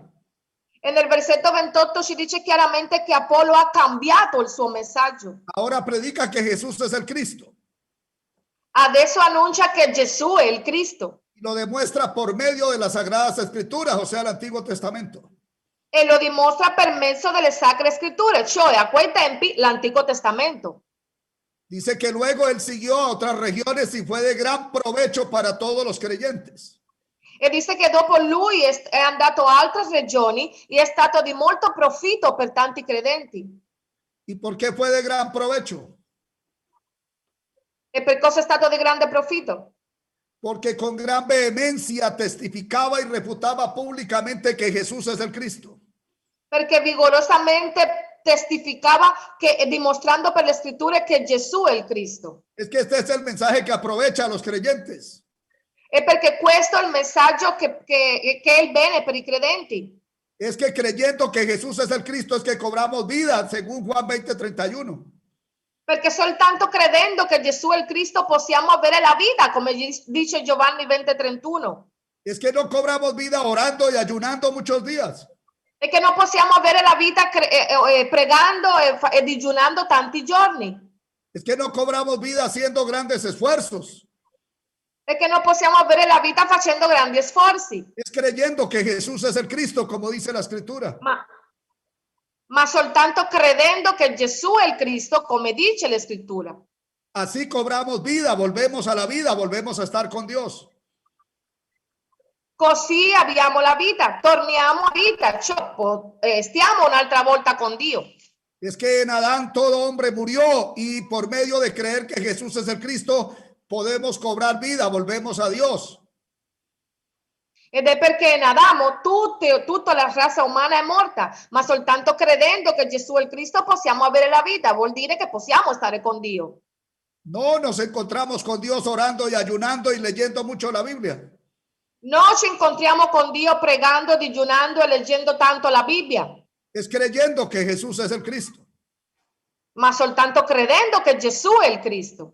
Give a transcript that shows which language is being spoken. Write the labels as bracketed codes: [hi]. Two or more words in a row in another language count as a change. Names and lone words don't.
[it] E nel versetto 28 ci dice chiaramente che Apollo ha cambiato il suo messaggio. [es] Ahora predica que Jesús es el Cristo. [it] Adesso annuncia che Gesù è il Cristo. [es] Y lo demuestra por medio de las Sagradas Escrituras, o sea, el Antiguo Testamento. [it] E lo dimostra per mezzo delle Sacre Scritture, cioè a quei tempi l'Antico Testamento. [es] Dice que luego él siguió a otras regiones y fue de gran provecho para todos los creyentes. [it] E dice che dopo lui è andato a altre regioni e è stato di molto profitto per tanti credenti. [es] ¿Y por qué fue de gran provecho? [it] E per cosa è stato di grande profitto? [es] Porque con gran vehemencia testificaba y refutaba públicamente que Jesús es el Cristo. [it] Perché vigorosamente testificava che, dimostrando per le scritture che Gesù è il Cristo. [es] Es que este es el mensaje que aprovecha a los creyentes. [it] E perché questo è il messaggio che è il bene per i credenti. [es] Es que creyendo que Jesús es el Cristo es que cobramos vida, según Juan 20:31. [it] Perché soltanto credendo che Gesù è il Cristo possiamo avere la vita, come dice Giovanni 20:31. [es] Es que no cobramos vida orando y ayunando muchos días. [it] E che non possiamo avere la vita pregando e digiunando tanti giorni. [es] Es que no cobramos vida haciendo grandes esfuerzos. [it] E che non possiamo avere la vita facendo grandi sforzi. [es] Es creyendo que Jesús es el Cristo, como dice la Escritura. [it] Ma soltanto credendo che Gesù è il Cristo, come dice la Scrittura. [es] Así cobramos vida, volvemos a la vida, volvemos a estar con Dios. [it] Così abbiamo la vita, torniamo a vita, cioè, stiamo un'altra volta con Dio. [es] Es que en Adán todo hombre murió y por medio de creer que Jesús es el Cristo, podemos cobrar vida, volvemos a Dios. [it] Ed è perché in Adamo tutta la razza umana è morta, ma soltanto credendo che Gesù è il Cristo possiamo avere la vita, vuol dire che possiamo stare con Dio. [es] No nos encontramos con Dios orando y ayunando y leyendo mucho la Biblia. [it] No ci incontriamo con Dio pregando, digiunando e leggendo tanto la Bibbia, [es] Es creyendo que Jesús es el Cristo. [it] ma soltanto credendo che Gesù è il Cristo.